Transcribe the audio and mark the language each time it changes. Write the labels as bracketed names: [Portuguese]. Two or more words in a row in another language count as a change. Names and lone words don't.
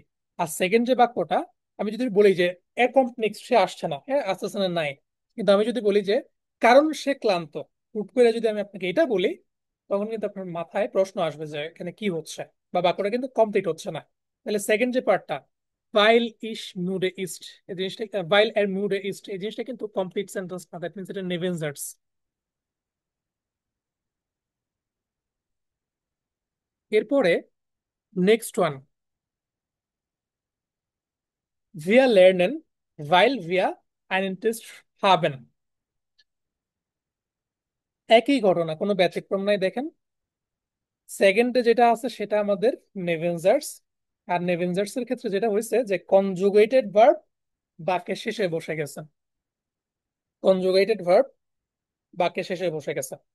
[Bangla] আর সেকেন্ড যে বাক্যটা, আমি যদি বলি যে নেক্সট সে আসছে না, হ্যাঁ আসতেছে না নাই, কিন্তু আমি যদি বলি যে কারণ সে ক্লান্ত, হুট করে যদি আমি আপনাকে এটা বলি, তখন কিন্তু আপনার মাথায় প্রশ্ন আসবে যে এখানে কি হচ্ছে, বা বাক্যটা কিন্তু কমপ্লিট হচ্ছে না। তাহলে সেকেন্ড যে পার্টটা, [German] weil er müde ist, [Bangla] এই জিনিসটা, [German] weil er müde ist, [Bangla] এই জিনিসটা কিন্তু [English] complete sentence [Bangla] না, [English] that means [Bangla] এটা নেভেনজার্স। এরপরে [English] next one, [German] wir lernen weil wir einen Test haben। [Bangla] একই ঘটনা, কোনো ব্যতিক্রম নাই দেখেন। সেকেন্ডে যেটা আছে সেটা আমাদের নেভেনজার্স, আর নেভেনজার্স এর ক্ষেত্রে যেটা হয়েছে যে [English] conjugated verb [Bangla] বাক্যের শেষে বসে গেছে, [English] conjugated verb [Bangla] বাক্যের শেষে বসে গেছে।